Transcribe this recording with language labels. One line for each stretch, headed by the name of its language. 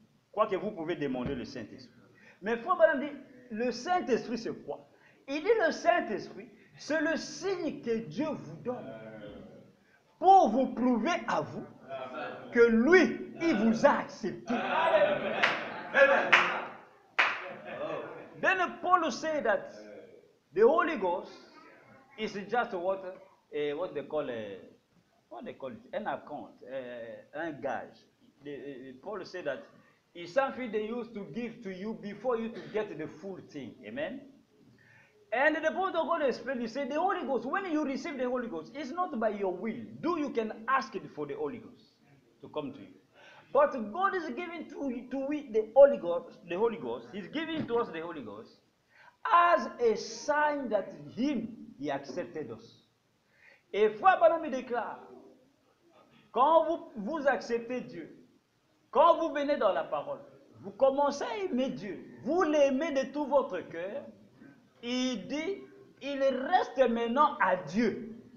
French: Quoique vous pouvez demander le Saint-Esprit. Mais Frère Branham dit, le Saint-Esprit c'est quoi? Il dit le Saint-Esprit, c'est le signe que Dieu vous donne pour vous prouver à vous que lui, il vous a accepté.
English: Then Paul said that the Holy Ghost is just what they call it, an account,
French: un gage.
English: Paul said that it's something they used to give to you before you to get the full thing. Amen. And the Apostle God explained, he said, the Holy Ghost, when you receive the Holy Ghost, it's not by your will. You can ask it for the Holy Ghost to come to you. But God is giving to we the Holy Ghost, He's giving to us the Holy Ghost as a sign that He accepted us.
French: Et Frère Branham déclare, quand vous acceptez Dieu, quand vous venez dans la parole, vous commencez à aimer Dieu, vous l'aimez de tout votre cœur, il dit, il reste maintenant à Dieu.